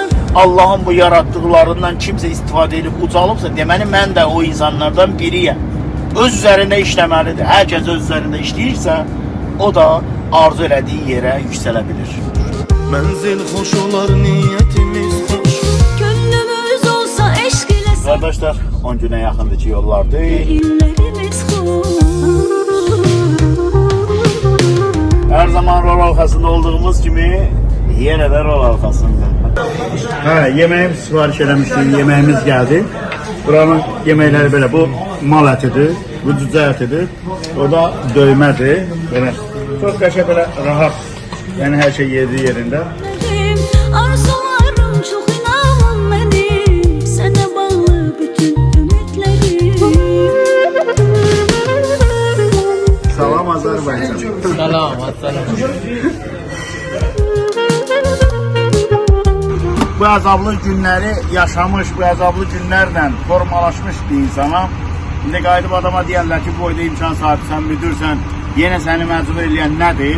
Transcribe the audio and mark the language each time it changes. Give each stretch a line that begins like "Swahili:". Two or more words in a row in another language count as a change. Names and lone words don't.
Turkish: Allah'ın bu yarattıklarından kimse istifade edip
Azerbaijani: ucalıbsa deməli mən də o insanlardan biriyəm. Öz üzərində işləməlidir. Herkes öz üzərində işləyirsə, o da arzu elədiyi yerə yüksələ bilir. Mənzil xoş olar, niyyətimiz xoş.
Turkish: Gönlümüz olsa eşq ile Arkadaşlar 10 güne yakındır ki yollardır. illerimiz hoş. Her zaman rol halkasında olduğumuz gibi yine de rol halkasında. Yemeğim sipariş eləmişdim, yemeğimiz geldi. Buranın yemekleri böyle, bu mal ətidir, bu cücə ətidir, o da döymədir. Böyle çok qəşəng, böyle rahat, yani her şey yediği yerinde. Arzularım çok inanım benim, sana bağlı bütün ümitlerim.
Azerbaijani: Salam Azerbaycan. Salam, assalam. Bu əzablı günləri yaşamış, bu əzablı günlərlə formalaşmış bir insana indi qayıdıb adama deyərlər ki, bu boyda imkan sahibsən, müdürsən, yenə səni məcbur eləyən nədir?